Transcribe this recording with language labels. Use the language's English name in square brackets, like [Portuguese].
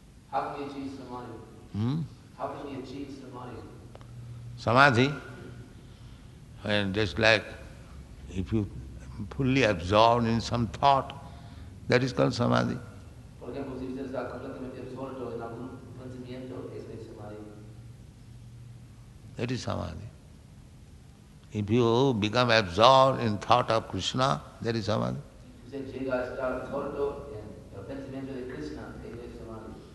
[English] How can we achieve samadhi? How can we achieve samadhi? Samadhi, when just like if you fully absorbed in some thought, that is called samadhi. [Spanish] Por ejemplo, si usted está completamente absorto en algún pensamiento, eso es samadhi. [English] That is samadhi. If you become absorbed in thought of Krishna, that is samadhi. [Spanish] Usted llega a estar absorto en el pensamiento de Krishna, eso es samadhi.